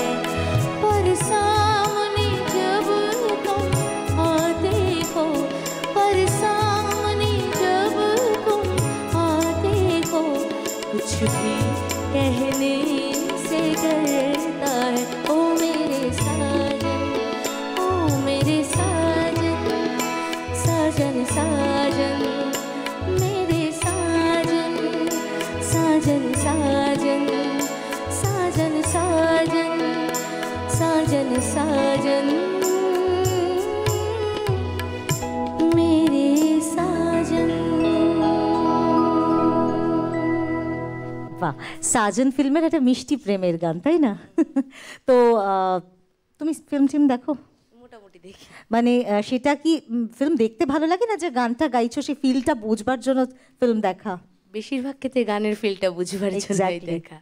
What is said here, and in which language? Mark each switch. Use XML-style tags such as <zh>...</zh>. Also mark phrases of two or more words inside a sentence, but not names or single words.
<hi>पर सामने जब तुम आते हो, पर सामने जब तुम आते हो, कुछ भी कहने से डरता है। ओ मेरे साजन, ओ मेरे साजन, साजन साजन मेरे साजन, साजन साजन, साजन साजन, साजन साजन मेरे साजन।</hi> <bn>वाह, সাজন ফিল্মের একটা মিষ্টি প্রেমের গান, তাই না? তো তুমি ফিল্ম দেখো? মোটামুটি দেখি। মানে সেটা কি ফিল্ম দেখতে ভালো লাগে না, যে গানটা গাইছো সেই ফিলটা বুঝবার জন্য ফিল্ম দেখা? বেশিরভাগ ক্ষেত্রে গানের ফিলটা বুঝবার জন্যই দেখা।</bn>